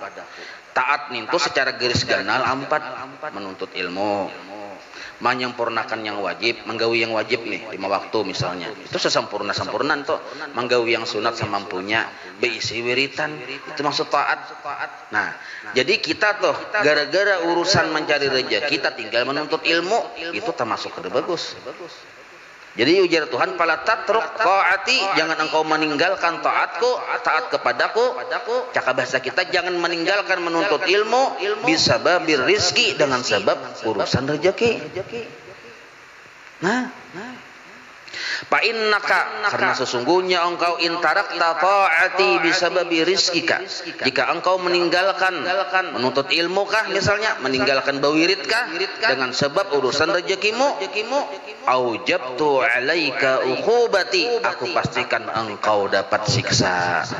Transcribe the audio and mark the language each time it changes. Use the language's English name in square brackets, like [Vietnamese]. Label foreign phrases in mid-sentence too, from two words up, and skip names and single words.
[Banjar] Taat itu secara garis ganal empat, menuntut ilmu, menyempurnakan yang wajib, menggawi yang wajib nih 5 waktu misalnya, itu sesempurna-sempurnan tuh, menggawi yang sunat semampunya, beisi wiritan, itu maksud taat. Nah, jadi kita tuh gara-gara urusan mencari rezeki kita tinggal menuntut ilmu, itu termasuk kada bagus. Jadi ujar Tuhan, [Arabic] فلا تترك طاعتي, [Indonesian] jangan engkau meninggalkan taatku, taat kepadaku. Cakap bahasa kita, jangan meninggalkan menuntut ilmu [Arabic] بسبب الرزق, [Indonesian] dengan sebab urusan rezeki. Nah, [Arabic] فإنك, [Indonesian] karena sesungguhnya engkau [Arabic] إن تركت طاعتي بسبب رزقك, [Indonesian] jika engkau meninggalkan menuntut ilmu kah misalnya, meninggalkan bawirid kah dengan sebab urusan rezekimu, [Arabic] أوجبت عليك عقوبتي, [Indonesian] aku pastikan engkau dapat siksa.